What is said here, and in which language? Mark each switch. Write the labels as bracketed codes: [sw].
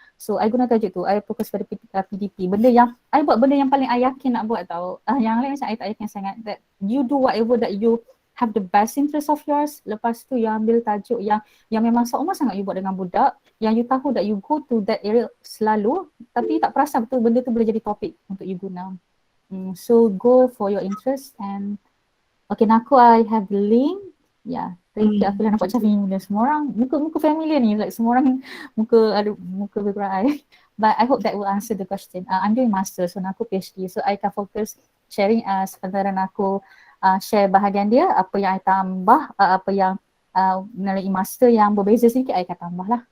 [ms] So I guna tajuk tu, I fokus pada PDP. Benda yang I buat, benda yang paling I yakin nak buat tau. Yang lain macam I tak yakin sangat, [en] that you do whatever that you have the best interest of yours. [ms] Lepas tu you ambil tajuk yang memang seumur sangat you buat dengan budak, yang you tahu [en] that you go to that area [ms] selalu, tapi tak perasan betul benda tu boleh jadi topik untuk you guna. [en] So go for your interest. And okay, Nako I have the link. Yeah, thank you. [ms] Aku dah nampak macam familiar. Semua orang, muka familiar ni. Like semua orang muka bergerak. [en] But I hope that will answer the question. I'm doing master, so Nako PhD. So I can focus sharing sementara Nako share [ms] bahagian dia. Apa yang I tambah, apa yang melalui master yang berbeza sedikit, I akan tambah lah.